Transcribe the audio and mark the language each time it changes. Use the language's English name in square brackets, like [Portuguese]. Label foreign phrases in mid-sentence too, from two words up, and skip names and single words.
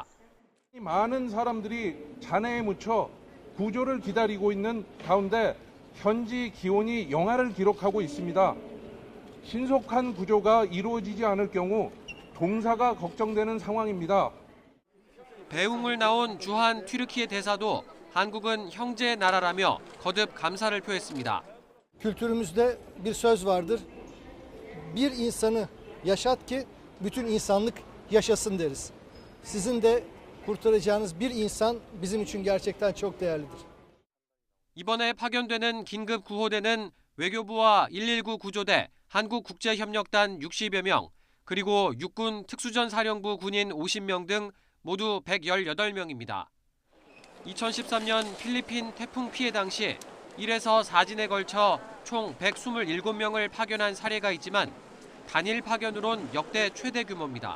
[Korean] 많은 사람들이 잔해에 묻혀 구조를 기다리고 있는 가운데 현지 기온이 영하를 기록하고 있습니다. 신속한 구조가 이루어지지 않을 경우 동사가 걱정되는 상황입니다. 배웅을 나온 주한 튀르키예 대사도 한국은 형제 나라라며 거듭 감사를 표했습니다. [Turkish] Kültürümüzde bir söz vardır. Bir insanı yaşat ki bütün insanlık yaşasın deriz. Sizin de kurtaracağınız bir insan bizim için gerçekten çok değerlidir. [Korean] 이번에 파견되는 긴급 구호대는 외교부와 119 구조대, 한국국제협력단 60여 명, 그리고 육군 특수전사령부 군인 50명 등 모두 118명입니다. 2013년 필리핀 태풍 피해 당시 1에서 4진에 걸쳐 총 127명을 파견한 사례가 있지만 단일 파견으론 역대 최대 규모입니다.